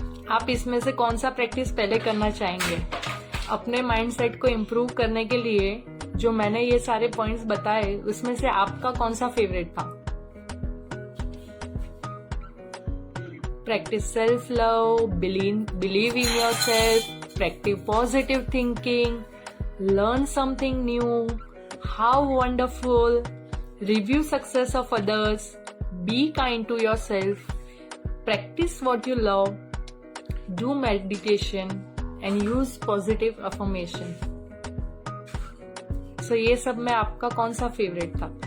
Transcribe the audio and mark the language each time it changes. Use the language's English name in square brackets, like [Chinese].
[Hindi] आप इसमें से कौन सा प्रैक्टिस पहले करना चाहेंगे? अपने माइंडसेट को इम्प्रूव करने के लिए जो मैंने ये सारे पॉइंट्स बताए, उसमें से आपका कौन सा फेवरेट था? [English] Practice self-love, believe in yourself, practice positive thinking, learn something new, how wonderful, review success of others, be kind to yourself, practice what you love, do meditation and use positive affirmation. [Hindi] So ये सब में आपका कौन सा favourite था?